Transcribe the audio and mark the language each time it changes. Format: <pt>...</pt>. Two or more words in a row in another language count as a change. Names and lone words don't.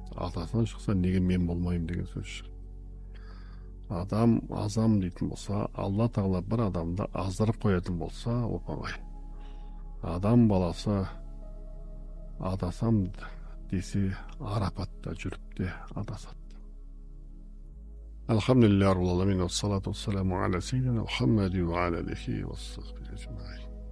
<kk>Атасынан шықса неге мен болмаймын деген сөз шығады. Адам азам дейтін болса, Алла Тағала бір адамды аздырып қоятын болса, оп-оңай. Адам баласы адасам десе, Арапатта жүріп те адасады.</kk> <ar>الحمد لله رب العالمين والصلاة والسلام على سيدنا محمد وعلى آله وصحبه أجمعين.</ar>